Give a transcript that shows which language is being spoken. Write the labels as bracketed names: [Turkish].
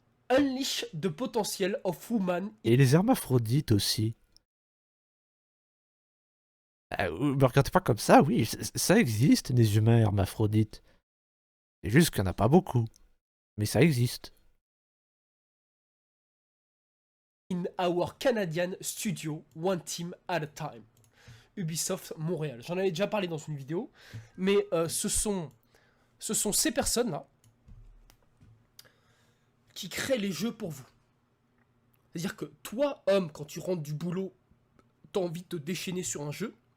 [English] Unleash the potential of woman. [French] Et les hermaphrodites aussi. Me regardez pas comme ça, oui, ça existe, des humains hermaphrodites. C'est juste qu'il n'y en a pas beaucoup. Mais ça existe. [English] In our Canadian studio, one team at a time. [French] Ubisoft Montréal. J'en avais déjà parlé dans une vidéo, mais ce sont ces personnes-là qui créent les jeux pour vous. C'est-à-dire que toi, homme, quand tu rentres du boulot, t'as envie de te déchaîner sur un jeu.